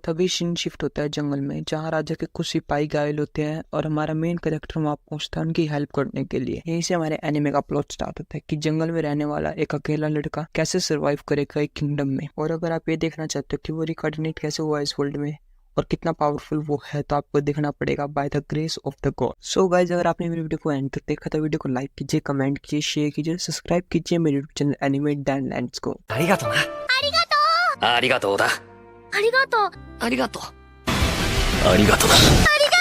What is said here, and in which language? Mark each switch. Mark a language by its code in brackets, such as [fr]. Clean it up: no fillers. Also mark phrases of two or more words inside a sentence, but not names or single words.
[hi] तभी सीन शिफ्ट होता है जंगल में जहाँ राजा के कुछ सिपाही घायल होते हैं और हमारा [en] main character [hi] वहाँ पहुंचता है उनकी हेल्प करने के लिए। यहीं से हमारे एनिमे का प्लॉट स्टार्ट होता है कि जंगल में रहने वाला एक अकेला लड़का कैसे सर्वाइव करेगा एक किंगडम में। और अगर आप ये देखना चाहते हो कि वो रिकोऑर्डिनेट कैसे हुआ इस वर्ल्ड में और कितना पावरफुल वो है तो आपको देखना पड़ेगा बाय द ग्रेस ऑफ द गॉड। [en] so guys, [hi] अगर आपने मेरी वीडियो को एंड तक देखा तो वीडियो को लाइक कीजिए, कमेंट कीजिए, शेयर कीजिए, सब्सक्राइब कीजिए मेरे [en] YouTube channel [hi] एनिमे डैनलैंड्स को। [ja] ありがとうな。ありがとうありがとうだ。ありがとうありがとう。ありがとうな。